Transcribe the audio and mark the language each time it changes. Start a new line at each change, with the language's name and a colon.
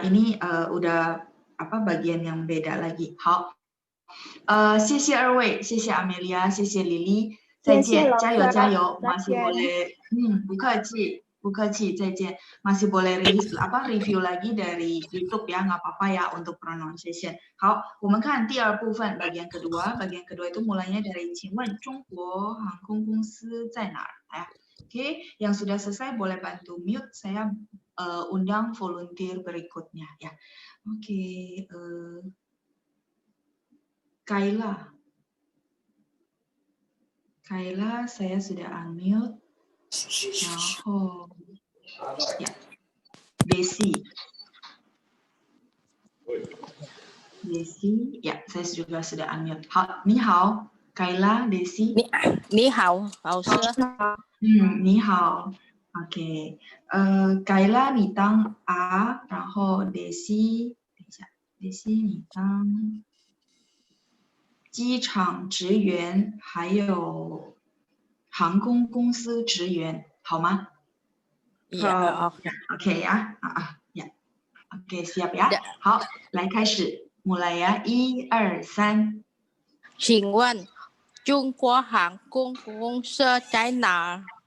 Indonesian: Ini udah bagian yang beda lagi.
Chinese: 好，谢谢2位，谢谢 Amelia， 谢谢 Lily， 再见，加油加油 ，
Indonesian: masih boleh，
Chinese: 不客气不客气，再见，
Indonesian: masih boleh review lagi dari YouTube ya, nggak apa-apa ya untuk pronunciation。
Chinese: 好，我们看第2部分
Indonesian: bagian kedua， bagian kedua itu mulainya dari
Chinese: 请问中国航空公司在哪儿？
Indonesian: 呀 Oke, yang sudah selesai boleh bantu mute, saya undang volunteer berikutnya ya. Oke, Kayla, saya sudah unmute.
Chinese: 然后
Indonesian: ya, Desi, ya, saya juga sudah unmute.
Chinese: 好，你好 ，Kayla, Desi。你好，老师。你好 ，OK， Kayla 你当 A， 然后 Desi， 等一下 ，Desi 你当机场职员，还有航空公司职员，好吗？好，OK 呀，
Indonesian: OK siap ya，
Chinese: 好，来开始，
Indonesian: mulai ya，
Chinese: 1、2、3。请问中国航空公司在哪儿？